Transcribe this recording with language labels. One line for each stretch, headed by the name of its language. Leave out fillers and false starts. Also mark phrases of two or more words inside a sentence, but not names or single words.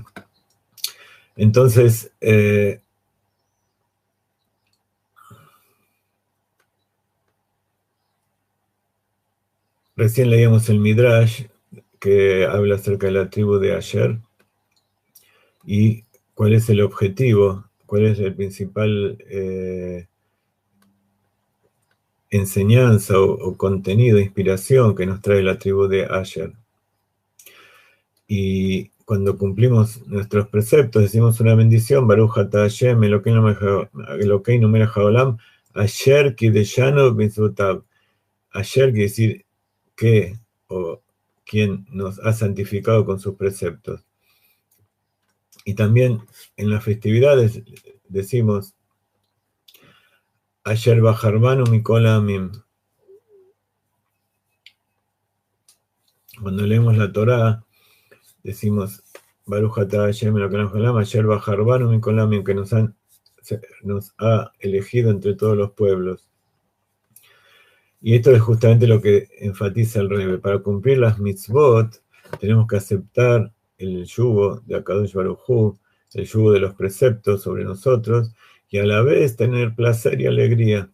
Spanish: Entonces, recién leíamos el Midrash, que habla acerca de la tribu de Asher, y cuál es el objetivo, cuál es el principal enseñanza o contenido, inspiración que nos trae la tribu de Asher. Y cuando cumplimos nuestros preceptos, decimos una bendición,
Hebrew: ברוך אתה ה' אלהינו מלך העולם אשר קדשנו מצותיו.
Spanish: Asher quiere decir que, o quien nos ha santificado con sus preceptos. Y también en las festividades decimos,
Hebrew: אשר בחרבנו מכל עמים.
Spanish: Cuando leemos la Torá, decimos,
Hebrew: ברוך אתה ה' אלהינו מלך העולם אשר בחרבנו מכל עמים,
Spanish: que nos ha elegido entre todos los pueblos. Y esto es justamente lo que enfatiza el Rebbe. Para cumplir las mitzvot, tenemos que aceptar el yugo de
Hebrew: הקדוש ברוך הוא,
Spanish: el yugo de los preceptos sobre nosotros, y a la vez tener placer y alegría.